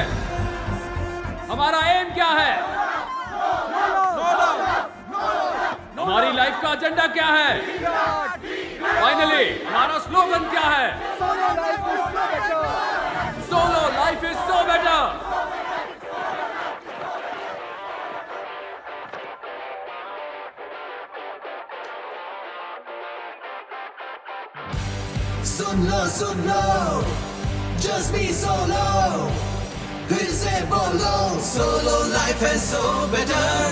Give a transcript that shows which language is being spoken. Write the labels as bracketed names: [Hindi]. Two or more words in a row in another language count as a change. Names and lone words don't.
[Hindi] हमारा एम क्या है, हमारी लाइफ का एजेंडा क्या है, फाइनली हमारा स्लोगन क्या है, [English] solo life is so better. [Hindi] सुन लो, [English] just be solo, [Hindi] फिर से बोलो, [English] solo life is so better.